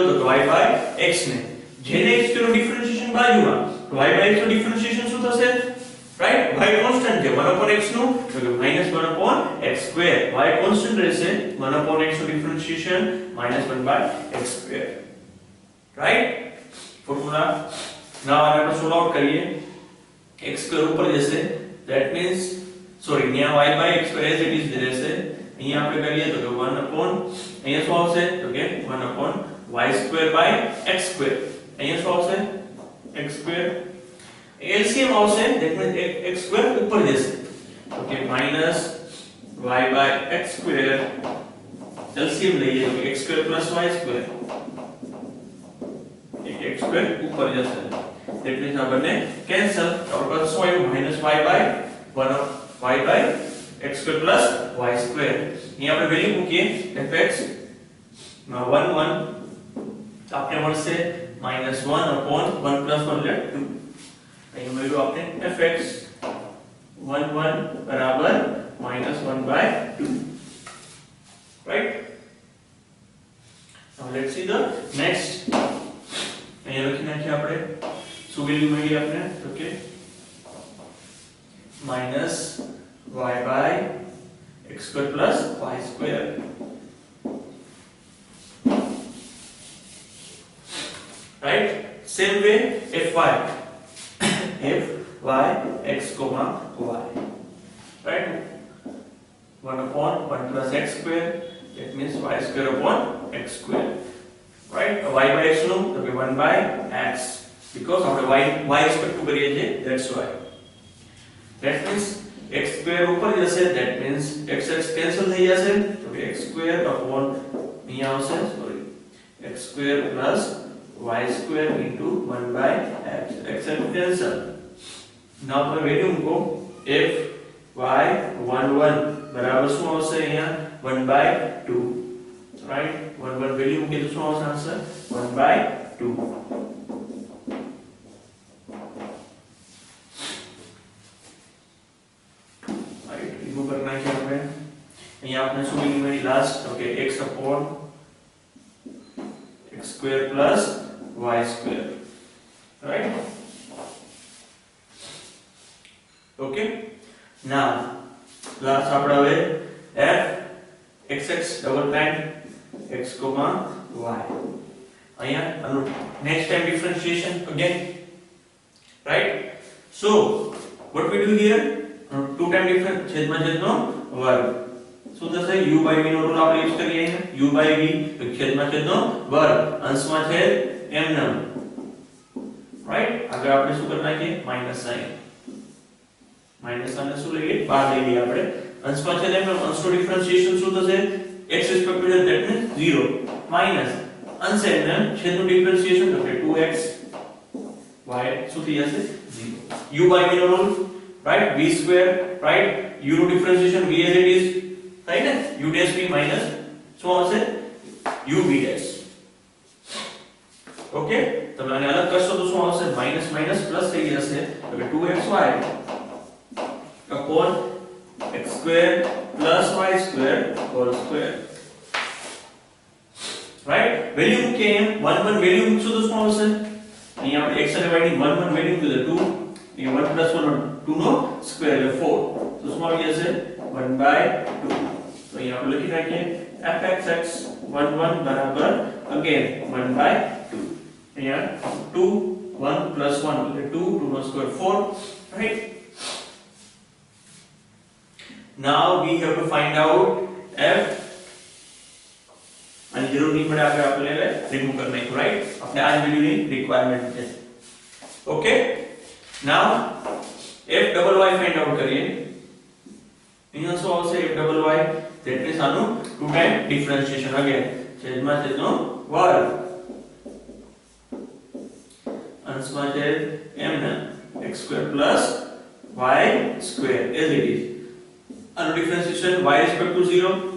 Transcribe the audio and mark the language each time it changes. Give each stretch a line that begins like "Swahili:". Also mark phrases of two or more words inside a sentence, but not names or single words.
Gujarati: તો
English: y by x
Gujarati: ને જેને x નું ડિફરન્શિએશન બાજુમાં તો
English: y by x
Gujarati: નું ડિફરન્શિએશન શું થશે
English: right y constant
Gujarati: છે
English: 1 upon x
Gujarati: નું તો કે
English: -1 upon x square y constant
Gujarati: રહેશે
English: 1 upon x
Gujarati: નું
English: differentiation -1 by x square right formula now
Gujarati: આને આપણે
English: solve out
Gujarati: કરીએ
English: x square
Gujarati: ઉપર જશે
English: that means sorry
Gujarati: ન્યા
English: y by x square as it is
Gujarati: રહેશે અહીંયા આપણે કરીએ તો કે
English: 1 upon
Gujarati: અહીંયા શું આવશે તો કે
English: 1 upon y square by x square
Gujarati: અહીંયા શું આવશે
English: x square LCM
Gujarati: આવશે
English: that means x square
Gujarati: ઉપર જશે
English: okay minus y by x square LCM
Gujarati: લઈએ તો
English: x square plus y square x square
Gujarati: ઉપર જશે
English: that means
Gujarati: આ બંને કેન્સલ તો
English: plus y minus y by 1 y by x square plus y square
Gujarati: અહીં આપણે વેલ્યુ મૂકીએ fx માં 1 1 આપણે મળશે
English: -1 upon 1 plus 1
Gujarati: એટલે 2 અહીં મેળવ્યું આપણે
English: fx 1 1
Gujarati: બરાબર
English: -1 by 2 right now let's see the next
Gujarati: અહીં લખી નાખીએ આપણે શું વેલ્યુ મળી આપણે
English: okay minus y by x square plus y square right same way fy fy x comma y right 1 upon 1 plus x square that means y square upon x square right y by x
Gujarati: નું તો કે
English: 1 by x because આપણે y respect to
Gujarati: કરીએ છીએ
English: that's why That means x square
Gujarati: ઉપર જશે,
English: that means x
Gujarati: કેન્સલ થઈ જશે, તો કે
English: x square upon
Gujarati: અહીંયા આવશે, સોરી,
English: x square plus y square into 1 by x. x cancel. now
Gujarati: આપણે વેલ્યુ મૂકો
English: f y 1 1
Gujarati: બરાબર શું આવશે અહીંયા
English: 1 by 2, right.
Gujarati: 1 1 વેલ્યુ મૂકી તો શું આવશે આન્સર
English: 1 by 2.
Gujarati: રાઈટ, રીમૂવ કરી નાખીએ આપણે. અહીંયા આપણે શું વેલ્યુ મળી લાસ્ટ, તો કે
English: x upon x square plus y square, right? Okay, now last
Gujarati: આપણે હવે
English: f xx double prime x comma y, અહીંયા આનું next time differentiation again, right? So what we do here, two time difference
Gujarati: છેદમાં છેદનો વર્ગ, શું થશે
English: u by v
Gujarati: નો રૂલ આપણે યુઝ કરીએ અહીંયા,
English: u by v
Gujarati: તો છેદમાં છેદનો વર્ગ, અંશમાં છેદ m નો, રાઈટ. આગળ આપણે શું કરી નાખીએ માઈનસ સાઇન, માઈનસ સાઇન શું લઈએ બહાર લઈ લઈએ આપણે, અંશમાં છેદ m નો, અંશનો ડિફરન્શિએશન શું થશે
English: x respect to that means 0
Gujarati: માઈનસ અંશ m નો છેદનું ડિફરન્શિએશન તો કે
English: 2x y
Gujarati: શું થઈ જશે 0,
English: u by v
Gujarati: નો રૂલ, રાઈટ,
English: v square, right,
Gujarati: u નો ડિફરન્શિએશન v
English: as it is, right
Gujarati: ને,
English: u dash v minus શું આવશે u v dash.
Gujarati: ઓકે, તમે આને અલગ કરશો તો શું આવશે માઈનસ માઈનસ પ્લસ થઈ જશે, તો કે
English: 2xy upon x square plus y square whole square, right.
Gujarati: વેલ્યુ મૂકીએ એમ 1 1 વેલ્યુ મૂકશો તો શું આવશે અહીંયા આપણે x અને y ની 1 1 વેલ્યુ મૂકી દે 2, અહીંયા
English: 1 plus 1
Gujarati: 2 નો સ્ક્વેર એટલે 4, તો શું આવી જશે 1 by 2. તો અહીંયા આપણે લખી નાખીએ
English: fxx 1 1
Gujarati: બરાબર
English: again 1 by 2,
Gujarati: અહીંયા 2
English: 1 plus 1
Gujarati: એટલે 2 2 નો સ્ક્વેર 4, right.
English: now we have to find out f,
Gujarati: આની જરૂર નહીં પડે આગળ આપણે રિમૂવ કરી નાખ્યું, રાઈટ. આપણે આ જ વેલ્યુની રિક્વાયરમેન્ટ છે. ઓકે,
English: now f double y ફાઇન્ડ આઉટ
Gujarati: કરીએ. અહીંયા શું આવશે
English: f double y, that means
Gujarati: આનું
English: two time differentiation again,
Gujarati: છેદમાં છેદનો વર્ગ, અંશમાં છેદ m ને
English: x square plus y square as it is,
Gujarati: આનું ડિફરન્શિએશન
English: y respect to 0